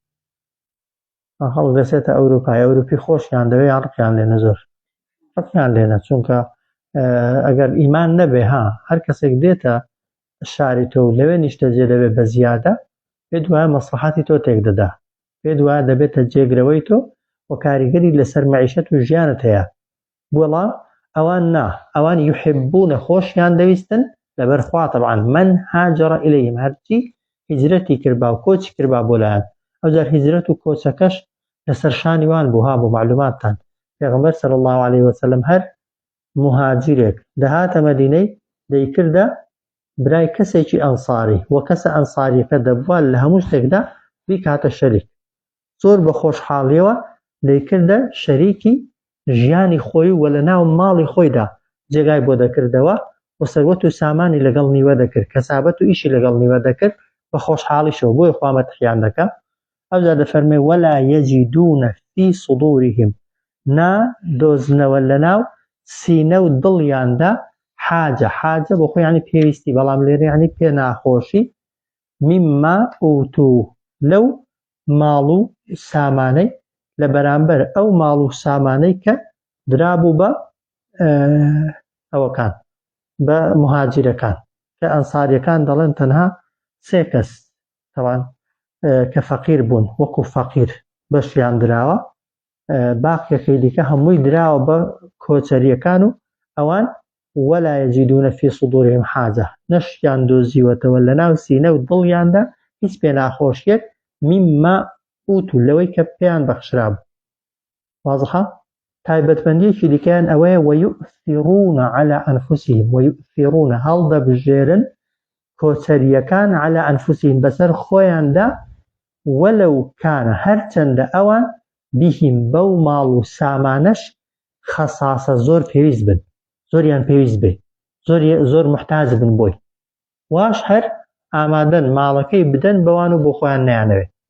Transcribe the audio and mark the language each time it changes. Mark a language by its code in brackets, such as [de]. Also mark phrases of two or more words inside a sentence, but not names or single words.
[ckb] هەڵک دەچێتە ئەوروپی خۆشیان دەوێت یان ڕقیان لێنە زۆر ڕقیان لێنە چونکە ئەگەر ئیمان نەبێ هەر کەسێک دێتە شاری تۆ و لەوێ نیشتەجێ دەبێت بە زیادە پێ دوایە مەسلحەتی تۆ تێک دەدا پێ دوایە دەبێتە جێگرەوەی تۆ و کاریگەری لەسەر مەعیشەت و ژیانت هەیە بۆڵام ئەوان نا ئەوان یحبونە خۆشیان دەویستن لەبەرخوا طبعا [ar] من هاجر إليهم [ckb] هەرچی هیجرەتی کردبا و کۆچی کردبا بۆ لایەن ئەوجار هیجرەت و کۆچەکەش لەسەر شانی وان بوو بۆ معلوماتتان پێغەمبەر [ar] صلی الله عليه وسلم [ckb] هەر مهاجرێک دەهاتە مەدینەی دەیکردە برای کەسێکی ئەنساری و کەسە ئەنساریەکە دەبووە لە هەموو شتێکدا بیکاتە شەریک زۆر بە خۆشحاڵیەوە دەیکردە شەریکی ژیانی خۆی و لە ناو ماڵی خۆیدا جێگای بۆ دەکردەوە و سەروەت و سامانی لەگەڵ نیوە دەکرد کەسابەت و ئیشی لەگەڵ نیوە دەکرد بە خۆشحاڵیشەوە بۆی خوا مەدحیان دەکا ئەوجا دەفەرمێ [ar] ولا يجدون في صدورهم [ckb] نادۆزنەوە لە ناو سینە و دڵیاندا حاجە بۆ خۆی یعنی پێویستی بەڵام لێرە یعنی پێ ناخۆشی [ar] مما ئوتوو [ckb] لەو ماڵ و سامانەی لە بەرامبەر ئەو ماڵ و سامانەی کە درابوو بە ئەوەکان بە مهاجرەکان کە ئەنساریەکان دەڵێن تەنها سێ کەس تەوان کە فەقیر بوون وەکو فەقیر بەشیان دراوە باقیەکەی دیکە هەمووی دراوە بە کۆچەریەکان و ئەوان [ar] ولا يجدون في صدورهم حاجة [ckb] نەشیان دۆزیوەتەوە لە ناو سینە و دڵیاندا هیچ پێ ناخۆشیەک [ar] مما ئوتو [ckb] لەوەی کە پێیان بەخشرا بوو واضحە تایبەتمەندیەکی دیکەیان ئەوەیە ويؤثرون [ar] على أنفسهم ويؤثرون [ckb] هەڵدەبژێرن کۆچەریەکان [ar] على أنفسهم [ckb] بەسەر خۆیاندا وەلەو کانە هەرچەندە ئەوان بهم بەو ماڵ و سامانەش خەساسە زۆر پێویست بن زۆریان پێویست بێ زۆر محتاج بن بۆی واش هەر ئامادەن ماڵەکەی بدەن بەوان و بۆ خۆیان نەیانەوێ